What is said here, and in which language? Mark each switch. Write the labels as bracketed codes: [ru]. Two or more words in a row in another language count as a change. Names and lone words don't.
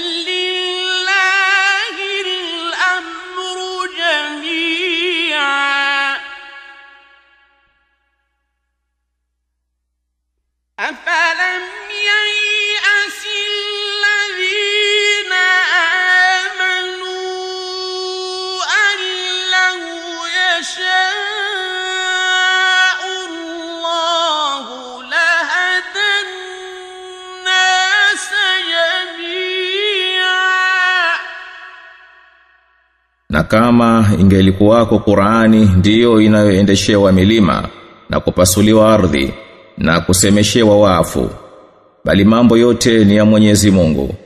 [ar] لله الأمر جميعا أفلم ييأس الذين آمنوا أن لو يشاء الله لهدى الناس جميعا. [sw] Na kama ingelikuwako Qur'ani ndiyo inayoendeshewa milima na kupasuliwa ardhi na kusemeshewa wafu, bali mambo yote ni ya Mwenyezi Mungu.